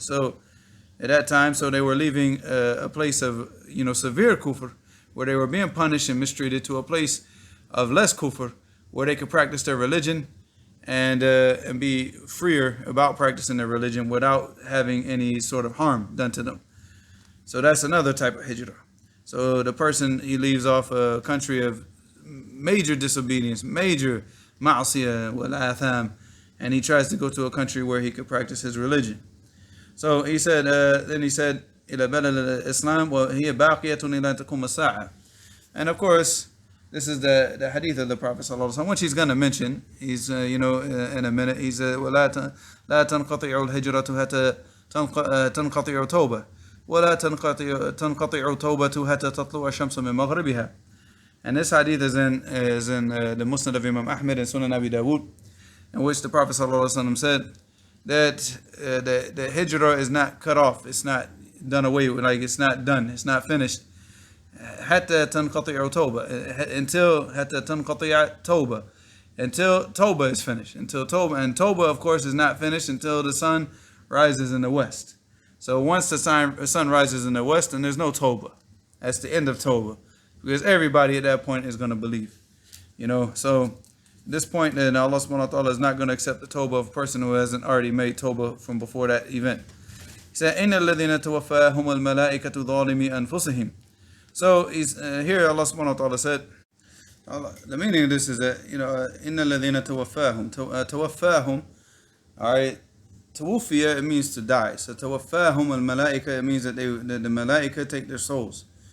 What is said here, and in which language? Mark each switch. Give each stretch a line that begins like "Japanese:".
English: So at that time, so they were leaving a place of, severe kufr, where they were being punished and mistreated, to a place of less kufr, where they could practice their religion and be freer about practicing their religion without having any sort of harm done to them. So that's another type of hijrah. So the person, he leaves off a country of major disobedience, major ma'asiyah wal atham, and he tries to go to a country where he could practice his religion. So he said, then he said,
Arabic: إلى بلد الإسلام وهي باقية إلى تقوم الساعة.
English: And of course, this is the hadith of the Prophet ﷺ, which he's going to mention. He's, in a minute, he said,
Arabic: ولا تنقطع الهجرة حتى تنقطع توبة ولا تنقطع توبة حتى تطلع الشمس من مغربها.
English: And this hadith is in the Musnad of Imam Ahmed and Sunan Abi Dawood, in which the Prophet ﷺ said that the hijrah is not cut off. It's not done away with. Like it's not done. It's not finished.
Arabic: حتى تنقطع توبة
English: until
Arabic: حتى تنقطع توبة
English: until Toba is finished. Until Toba, and Toba of course is not finished until the sun rises in the west. So once the sun rises in the west, then there's no Toba. That's the end of Toba, because everybody at that point is going to believe. So at this point, then Allah subhanahu wa ta'ala is not going to accept the Toba of a person who hasn't already made Toba from before that event. He said,
Arabic: إِنَّ الَّذِينَ تَوَفَّاهُمُ الْمَلَائِكَةُ ظَالِمِي أَنفُسِهِمْ.
English: So here Allah subhanahu wa ta'ala said, the meaning of this is that,
Arabic: إِنَّ الَّذِينَ توفاهم,
English: all right,
Arabic: توفيا,
English: it means to die. So
Arabic: توفاهم الْمَلَائِكَةُ,
English: it means that the malaika take their souls.